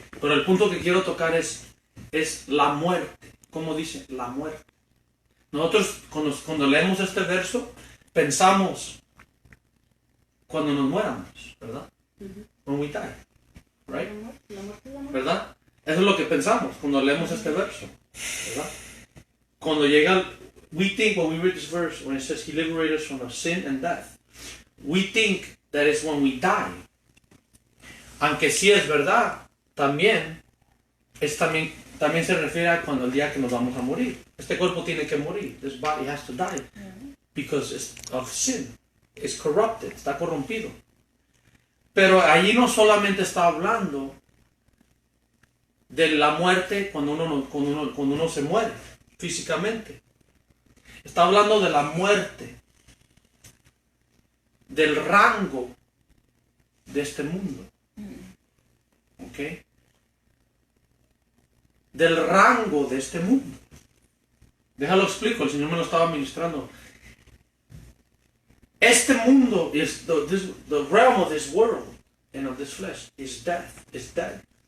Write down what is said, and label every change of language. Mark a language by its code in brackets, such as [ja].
[es] Pero el punto que quiero tocar es la muerte. ¿Cómo dice? La muerte. Nosotros cuando leemos este verso, pensamos cuando nos muéramos, ¿verdad? [en] When we die, right? [es] ¿Verdad? Eso es lo que pensamos cuando leemos este verso, ¿verdad? Cuando llega, [en] we think when we read this verse, when it says He liberated us from sin and death, we think that is when we die. [es] Aunque sí es verdad, también se refiere a cuando el día que nos vamos a morir. Este cuerpo tiene que morir. [en] This body has to die because it's of sin. It's corrupted, [es] está corrompido. Pero allí no solamente está hablando de la muerte cuando uno se muere físicamente. Está hablando de la muerte, del rango de este mundo. ¿Ok? Del rango de este mundo. Déjalo explico, el Señor me lo estaba ministrando. Este mundo, [en] the realm of this world and of this flesh is death, is dead.